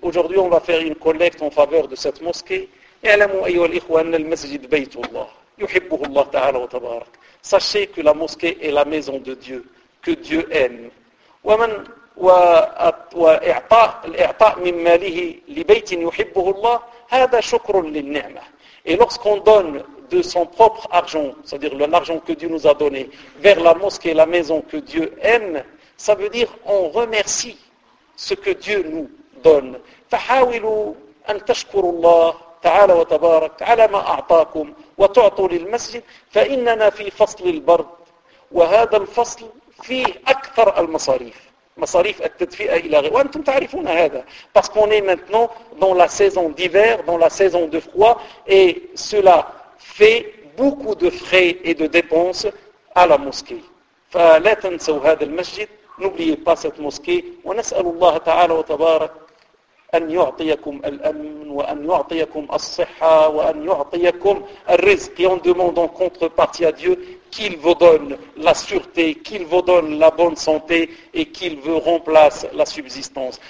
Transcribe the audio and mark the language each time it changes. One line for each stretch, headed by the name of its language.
French: Aujourd'hui on va faire une collecte en faveur de cette mosquée.
Arabic: اعلموا أيها الإخوة أن المسجد بيت الله يحبه الله تعالى وتبارك.
French: Sachez que la mosquée est la maison de Dieu, que Dieu aime.
Arabic: ومن وإعطاء الإعطاء من ماله لبيت يحبه الله هذا شكر للنعمة.
French: Et lorsqu'on donne de son propre argent, c'est-à-dire l'argent que Dieu nous a donné, vers la mosquée et la maison que Dieu aime, ça veut dire on remercie ce que Dieu nous donne.
Arabic: فَحَاوِلُوا أَن تَشْكُرُوا اللَّهِ تَعَالَى وَتَبَارَكَ عَلَى مَا أَعْطَاكُمْ وَتُعْطُوا لِلْمَسْجِدِ فَإِنَّنَا فِي فَصْلِ الْبَرْدِ وَهَذَا الْفَصْلِ فِيهِ أَكْثَرَ الْمَصَارِيفِ. مصاريف التدفئة إلى غيره. وأنتم تعرفون هذا.
French: Parce qu'on est maintenant dans la saison d'hiver, dans la saison de froid, et cela fait beaucoup de frais et de dépenses à la mosquée.
Arabic: فلا تنسوا هذا المسجد.
French: N'oubliez pas cette mosquée.
Arabic: ونسأل الله تعالى وتبارك أن يعطيكم الأمن وأن يعطيكم الصحة وأن يعطيكم الرزق.
French: Et on demande en contrepartie à Dieu qu'il vous donne la sûreté, qu'il vous donne la bonne santé et qu'il vous remplace la subsistance.